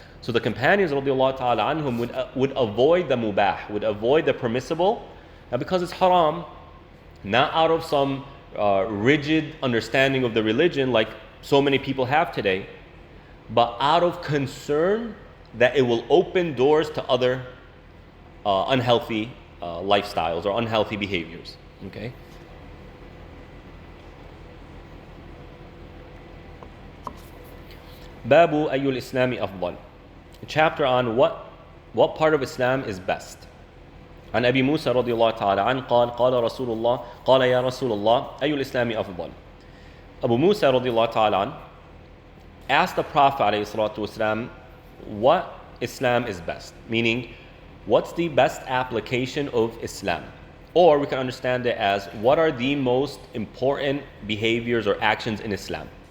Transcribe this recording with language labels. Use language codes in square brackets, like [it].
[en] So the companions radiallahu ta'ala anhum would avoid the mubah, would avoid the permissible, not because it's haram, not out of some rigid understanding of the religion like so many people have today, but out of concern that it will open doors to other unhealthy lifestyles or unhealthy behaviors. Okay. [ar] Babu ayyul Islami afdal. [en] A chapter on what part of Islam is best. [ar] عن أبي موسى رضي الله تعالى عنه قال قال رسول الله قال يا رسول الله أي الإسلام أفضل. [en] Abu Musa [ar] رضي الله تعالى عنه [en] asked the Prophet [ar] عليه الصلاة والسلام [en] what Islam is best, meaning what's the best application of Islam? Or we can understand it as what are the most important behaviors or actions in Islam?